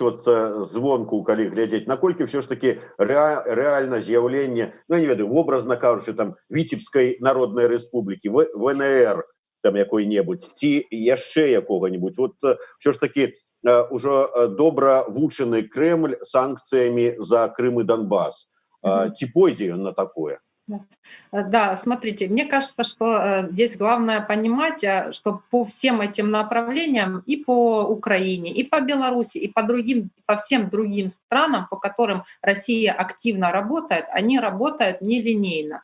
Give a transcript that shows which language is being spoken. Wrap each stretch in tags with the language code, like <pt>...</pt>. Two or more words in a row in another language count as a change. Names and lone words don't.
<be>Вот звонку, калі глядзець, наколькі ўсё ж такі рэальна з'яўленне, ну, не ведаю, вобразна кажучы, там, Віцебскай народнай рэспублікі, ВНР, там, якой-небудзь, ці яшчэ якога-небудзь. Вот ўсё ж такі ўжо добра вучаны Кремль санкцыямі за Крым і Донбас. Ці пойдзе ён на такое?</be> <ru>Да, смотрите, мне кажется, что здесь главное понимать, что по всем этим направлениям, и по Украине, и по Беларуси, и по всем другим странам, по которым Россия активно работает, они работают нелинейно.</ru>